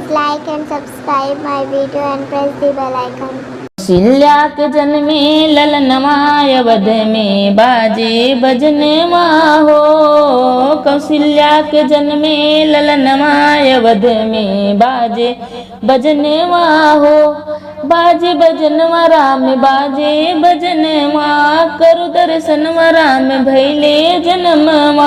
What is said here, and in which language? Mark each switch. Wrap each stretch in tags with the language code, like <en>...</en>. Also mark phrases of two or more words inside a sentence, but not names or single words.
<en>like and subscribe my video and press the bell icon.</en> <bho>कौशल्या के जन्मे ललनवा अवध में बाजे बजनवा हो। कौशल्या के जन्मे ललनवा अवध में बाजे बजनवा हो। बाजे बजनवा राम बाजे बजनवा करु दर्शनवा राम भैले जन्मवा।</bho>